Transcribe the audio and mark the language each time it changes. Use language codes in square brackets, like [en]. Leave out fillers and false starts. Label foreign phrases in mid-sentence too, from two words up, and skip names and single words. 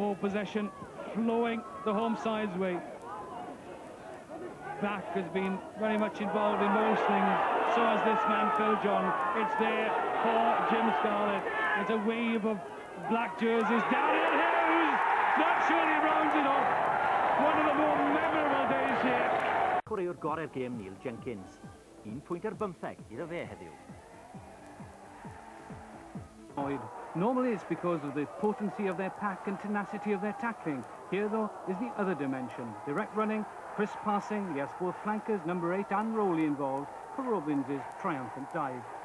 [en] More possession flowing the home side's way. Back has been very much involved in most things. So has this man, Phil John. It's there for Jim Scarlett. It's a wave of black jerseys. Daryl Hughes! That surely rounds it off. One of the more memorable days here. [cy] Chwaraewr gorau'r gêm Neil Jenkins. 1 pwynt ar 15 iddo fe heddiw. [en] Normally it's because of the potency of their pack and tenacity of their tackling. Here, though, is the other dimension. Direct running, crisp passing, yes, both flankers, number 8 and Rowley involved for Robbins' triumphant dive.